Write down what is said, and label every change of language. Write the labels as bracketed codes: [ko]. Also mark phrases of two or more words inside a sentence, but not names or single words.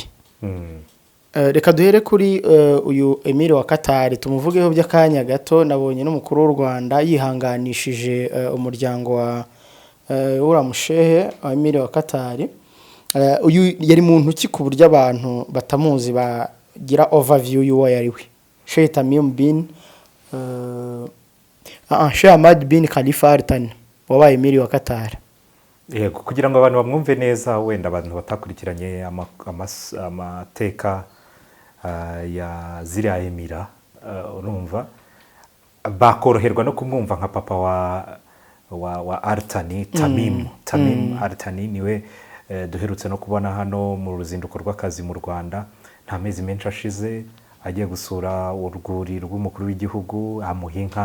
[rw] Reka duhere kuri uyu Emile wa Katari tumuvugeho by'akanya gato. Nabonye n'umukuru w'u Rwanda yihanganishije umuryango wa uramushehe wa Emile wa Katari. Uyu yari mu ntuki ku buryo abantu batamuzi bagira overview y'uwo yari we. Sheikh Tamim bin Sheikh Ahmad bin Khalifa Al Thani wabaye Emile wa Katari. Yego kugira ngo abantu bamwumve neza wenda abantu batakurikiranye amateka ya ziriya Emira urumva bakoroherwa no kumwumva nka papa wa Al Thani Tamim Al Thani niwe duherutse no kubona hano mu ruzinduko rw'akazi mu Rwanda nta mezi menshi ashize agiye gusura urwuri rw'umukuru w'igihugu amuhinka.